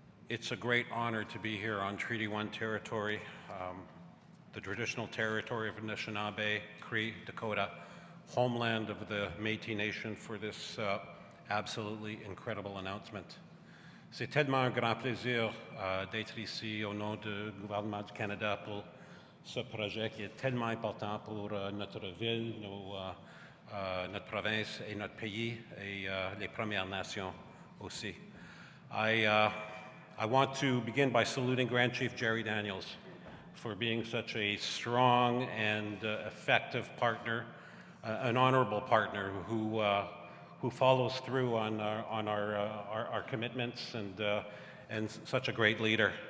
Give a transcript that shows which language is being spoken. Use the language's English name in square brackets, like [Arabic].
[English] It's a great honor to be here on Treaty 1 territory, the traditional territory of Anishinaabe, Cree, Dakota, homeland of the Métis Nation, for this absolutely incredible announcement. [French] C'est tellement un grand plaisir d'être ici au nom du gouvernement du Canada pour ce projet qui est tellement important pour notre ville, notre province et notre pays et les Premières Nations aussi. [English] I want to begin by saluting Grand Chief Jerry Daniels for being such a strong and effective partner, an honorable partner who follows through on our commitments and such a great leader.